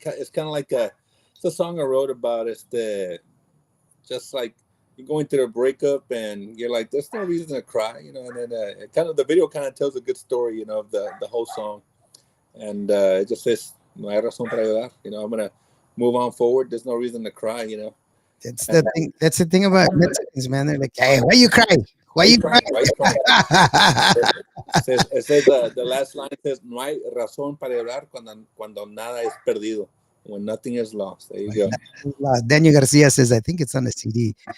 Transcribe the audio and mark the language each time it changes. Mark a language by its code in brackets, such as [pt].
[en] It's kind of like it's a song I wrote about. Just like you're going through a breakup and you're like, there's no reason to cry, and then the video kind of tells a good story, of the whole song, and it just says [es] no hay razón para llorar. [en] I'm gonna move on forward. There's no reason to cry. That's the thing. That's the thing about Mexicans, man. They're like, "Hey, why you cry? Why you cry?" Why you crying? It says the last line says, [es] no hay razón para llorar cuando nada es perdido. [en] When nothing is lost. There you go. Daniel Garcia says, I think it's on the CD.